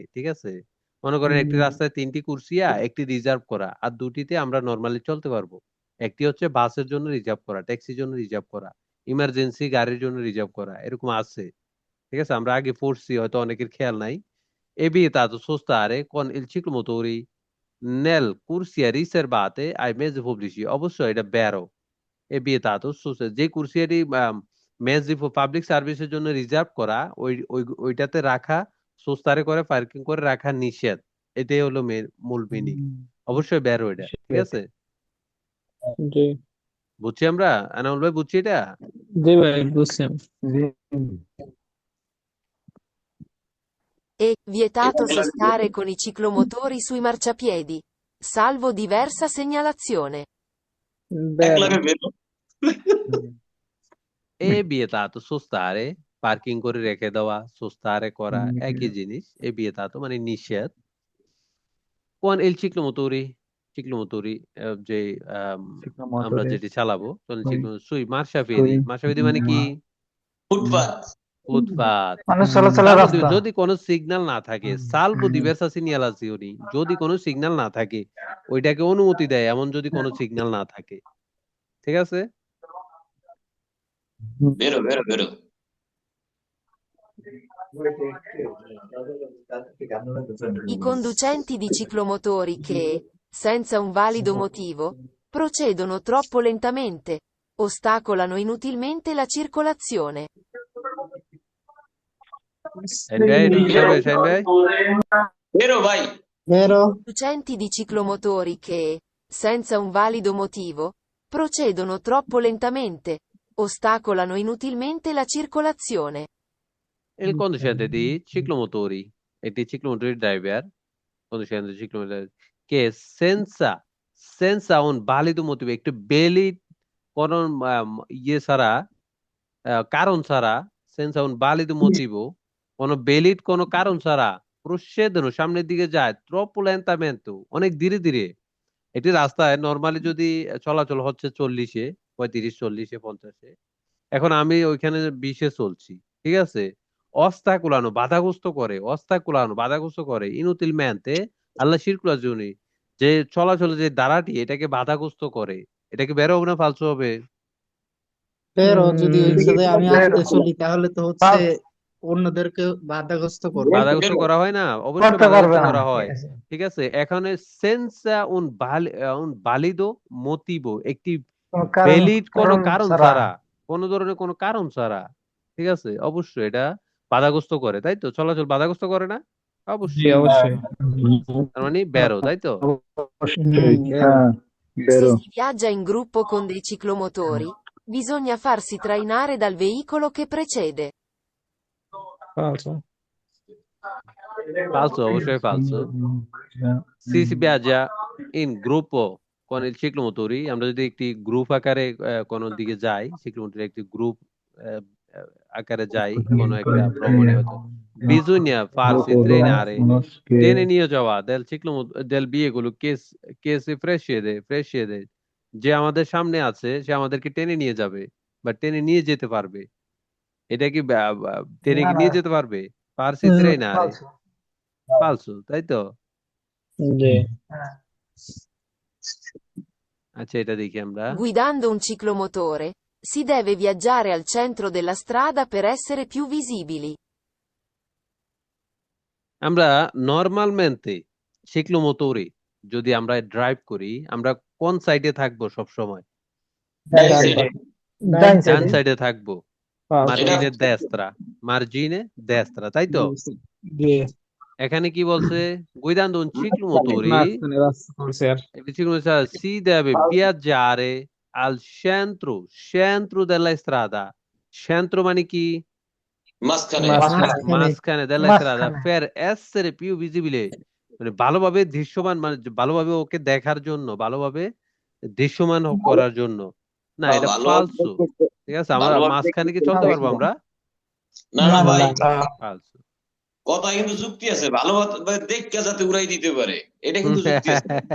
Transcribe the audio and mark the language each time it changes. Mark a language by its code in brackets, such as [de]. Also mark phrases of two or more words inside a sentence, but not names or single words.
[bn] ঠিক আছে, মনে করেন একটি রাস্তায় 3টি কুরসিয়া, একটি রিজার্ভ করা, আর 2টিতে আমরা নর্মালি চলতে পারবো। একটি হচ্ছে বাসের জন্য রিজার্ভ করা, ট্যাক্সির জন্য রিজার্ভ করা, ইমার্জেন্সি গাড়ির জন্য রিজার্ভ করা, এরকম আছে। ঠিক আছে, আমরা আগে পড়ছি, হয়তো অনেকের খেয়াল নাই। [it] È vietato sostare con il ciclomotori nel corsie riservate ai mezzi pubblici। [bn] অবশ্যই এটা বেরো। [it] È vietato sostare, [bn] যে কুরসিয়াটি মেজি পাবলিক সার্ভিসের জন্য রিজার্ভ করা, ওইটাতে রাখা, সোস্তারে করে পার্কিং করে রাখা নিষেধ। এটাই হলো মূল মিনিং। অবশ্যই বেরো এটা। ঠিক আছে, জি বুঝছি আমরা? আনাউল ভাই বুঝছি এটা? জি ভাই বুঝছি। [it] È vietato sostare con i ciclomotori sui marciapiedi, salvo diversa segnalazione. [bn] একলাগে বেরো। [it] È vietato [bn] sostare, পার্কিং করে রেখে দেওয়া, sostare করা একই জিনিস। [it] È vietato [bn] মানে নিষেধ। [it] Con il ciclomotori [bn] যে আমরা [it] ciclomotore, [bn] যেটি চালাবো, কোন [it] sui, sui marciapiedi. [bn] মার্শাফেরি মানে কি? ফুটপাত। ফুটপাত। মানে চলাচলের [it] Salvo [bn] রাস্তা। যদি কোনো সিগন্যাল না থাকে, [it] salvo diversa segnalazioni, [bn] যদি কোনো সিগন্যাল না থাকে, ওইটাকে অনুমতি দেয় এমন যদি কোনো সিগন্যাল না থাকে। ঠিক আছে? বেরো বেরো বেরো। [it] I conducenti di ciclomotori che, senza un valido motivo, procedono troppo lentamente, ostacolano inutilmente la circolazione. [bn] শাহিন ভাই, এটা কি হবে শাহিন ভাই? বেরো ভাই। বেরো [it] Conducenti di ciclomotori che, senza un valido motivo, procedono troppo lentamente, ostacolano inutilmente la circolazione. Il conducente di ciclomotori, [bn] একটি [it] ciclomotori driver, conducente di ciclomotori, che senza un valido motivo, [bn] একটু valid কোন ইয়ে ছাড়া, কারণ ছাড়া, [it] senza un valido motivo, [bn] কোন valid কোন কারণ ছাড়া procedono সামনের দিকে যায়, [it] troppo lentamente, [bn] অনেক ধীরে ধীরে। একটি রাস্তায় নরমালি যদি চলাচল হচ্ছে 40-এ, 35-40-এ, 50-এ, এখন আমি ওইখানে 20-এ চলছি, ঠিক আছে? বাধাগ্রস্ত করে [it] inutilmente alla circolazione, [bn] যে চলাচলে যে ধারাটি এটাকে বাধাগ্রস্ত করে। এটা কি বেরো হবে না ফালসু হবে? বেরো যদি ওই সাথে আমি আসতে বেরো। চলি তাহলে তো হচ্ছে অন্যদেরকে বাধাগ্রস্ত করবে। বাধাগ্রস্ত করা হয় না? অবশ্যই করতে পারবে বাধাগ্রস্ত না। করা হয়। ঠিক আছে, এখানে [it] senza un valido motivo, [bn] একটি কোনো কারণ ভ্যালিড কোনো কারণ ছাড়া। ছাড়া, কোনো ধরনের কোনো কারণ ছাড়া, ঠিক আছে, অবশ্যই এটা বাধাগ্রস্ত করে, তাই তো? চলাচল বাধাগ্রস্ত করে না? জি অবশ্যই। অবশ্যই। তার মানে বেরো, তাই তো? অবশ্যই, বেরো হ্যাঁ, [it] Se [bn] বেরো। [it] si viaggia in gruppo con dei ciclomotori, bisogna farsi trainare dal veicolo che precede. Falso. [bn] ফালসো, অবশ্যই ফালসো। [it] Si si viaggia in gruppo con il ciclomotori, [bn] আমরা যদি একটি গ্রুপ আকারে কোনো দিকে যাই, ciclomotori একটি গ্রুপ আকারে যাই কোনো একটা ভ্রমণে, হয়তো [it] bisogna farsi trainare, [bn] টেনে নিয়ে যাওয়া [it] del veicolo che si precede, [bn] যে আমাদের সামনে আছে সে আমাদেরকে টেনে নিয়ে যাবে বা টেনে নিয়ে যেতে পারবে। এটা কি টেনে কি নিয়ে যেতে পারবে? [it] farsi trainare, [bn] ফালসু, তাই তো? জি। আচ্ছা, এটা দেখি আমরা। [it] Guidando un ciclomotore, si deve viaggiare al centro della strada per essere più visibili. [bn] আমরা নরমালmente ciclomotori যদি আমরা ড্রাইভ করি, আমরা কোন সাইডে থাকবো সব সময়? ডান সাইডে। ডান ডান সাইডে। সাইডে থাকবো। [it] margine destra, [bn] তাই তো? জি। এখানে কি বলছে? guidando un ciclomotori, মাঝখানে রাস্তা করছে আর [it] si deve viaggiare al centro della strada, centro [bn] মানে কি? মাঝখানে। [it] মাঝখানে della strada, per essere più visibile, [bn] মানে ভালোভাবে দৃশ্যমান, মানে ভালোভাবে ওকে দেখার জন্য, ভালোভাবে দৃশ্যমান করার জন্য। না, এটা ফালসু। ঠিক আছে, আমরা মাঝখানে কি চলতে পারবো আমরা? না না ভাই, ফালসু। কথা কিন্তু যুক্তি আছে, ভালোভাবে দেখে যাতে উড়াই দিতে পারে, এটা কিন্তু যুক্তি আছে।